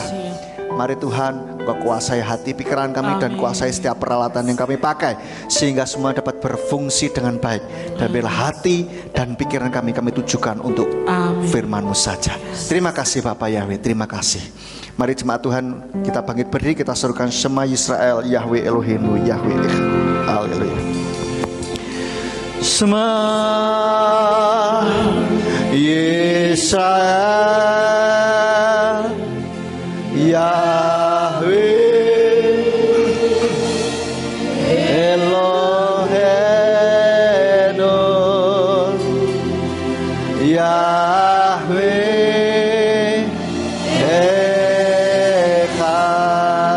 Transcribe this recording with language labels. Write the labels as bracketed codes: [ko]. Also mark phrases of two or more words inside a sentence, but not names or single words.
[id] Mari Tuhan, Engkau kuasai hati pikiran kami dan kuasai setiap peralatan yang kami pakai, sehingga semua dapat berfungsi dengan baik. Dan bila hati dan pikiran kami tujukan untuk firman-Mu saja. Terima kasih Bapak Yahweh, terima kasih. Mari jemaat Tuhan, kita bangkit berdiri, kita serukan [he] שמע ישראל, יהוה אלוהינו, יהוה הללויה. שמע ישראל, יהוה אלוהינו, יהוה אחד.